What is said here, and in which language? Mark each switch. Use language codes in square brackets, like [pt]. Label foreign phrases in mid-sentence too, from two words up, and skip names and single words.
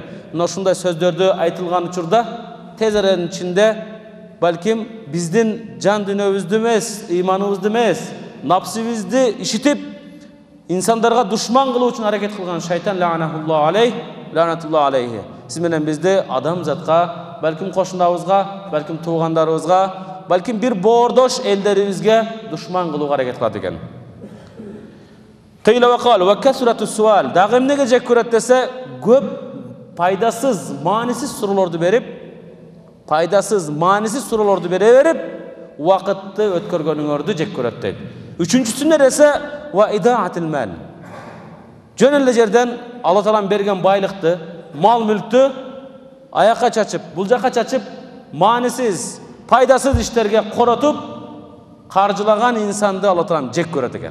[ky] Мына ушундай сөздөрдү айтылган учурда тез аранын ичинде балким биздин жан дүйнөбүздү эмес, ыйманыбызды эмес, напсибизди ишитип, инсандарга душман кылуу үчүн аракет кылган шайтан [ar] لعنة الله عليه. [ky] Сиз менен бизди адамзатка, балким кошунабызга, балким туугандарыбызга, балким бир боордош элдерибизге душман кылууга аракет кылат экен. [ar] قيل وقال وكثرة السؤال. [ky] Дагы эмнеге жек көрөт десе, көп пайдасыз, маанисиз суроолорду берип, берип, убакытты өткөргөнүңөрдү жек көрөт дейт. Үчүнчүсү нерсе [ar] وإضاعة المال. [ky] Жөн эле жерден Алла таалам берген байлыкты, мал мүлктү аякка чачып, бул жакка чачып, маанисиз, пайдасыз иштерге коротуп, каржылаган инсанды Алла таалам жек көрөт экен.